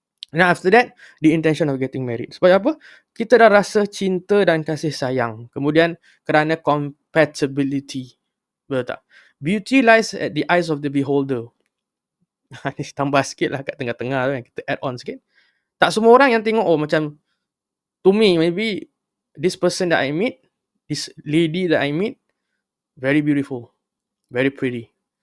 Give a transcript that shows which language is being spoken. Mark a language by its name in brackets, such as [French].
[English] And after that, the intention of getting married. [Malay] Sebab apa? Kita dah rasa cinta dan kasih sayang. Kemudian kerana compatibility. Betul tak? [English] Beauty lies at the eyes of the beholder. [Malay] Ni tambah sikit lah kat tengah-tengah tu kan. Kita add on sikit. Tak semua orang yang tengok, macam [English] to me, maybe this person that I meet, this lady that I meet, very beautiful, very pretty.